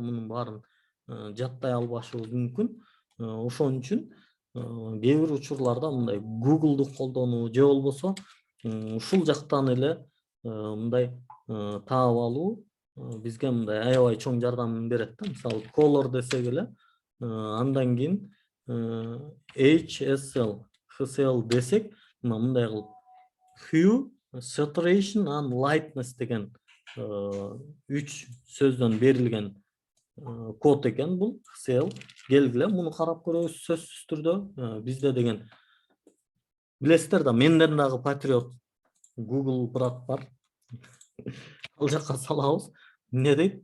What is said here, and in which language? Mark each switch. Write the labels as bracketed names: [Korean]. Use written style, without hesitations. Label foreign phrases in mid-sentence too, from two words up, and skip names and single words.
[Kyrgyz] Мунун баарын жаттай албашыбыз мүмкүн. Ошон үчүн кээ бир учурларда мындай Google'ду колдонуу же болбосо ушул жактан эле мындай таап алуу бизге мындай аябай чоң жардам берет да. Мисалы color десек эле, андан кийин HCL десек, мындай кылып [English] hue, saturation and lightness [Kyrgyz] деген 3 сөздөн берилген код экен бул HCL. Келгиле муну карап көрөбүз сөзсүз түрдө. Бизде деген билесиздер да, менден дагы патриот Google брат бар. Ал жакка салабыз. Эмне дейт?